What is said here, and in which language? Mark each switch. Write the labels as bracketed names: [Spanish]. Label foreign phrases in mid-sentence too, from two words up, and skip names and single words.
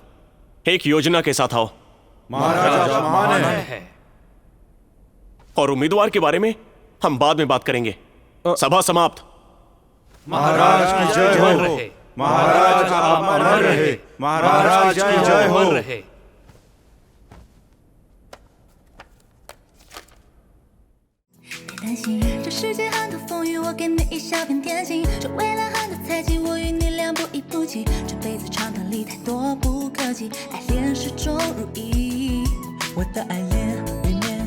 [Hindi] एक योजना के साथ आओ। महाराज महान है। और उम्मीदवार के बारे में हम बाद में बात करेंगे। सभा समाप्त। महाराज की जय हो। महाराज आप अमर रहे। महाराज की जय हो। रहे। [Chinese] 担心这世界很多风雨，我给你一小片天晴。这未来很多猜忌，我与你俩不离不弃。这辈子长短里太多不可及，爱恋始终如一。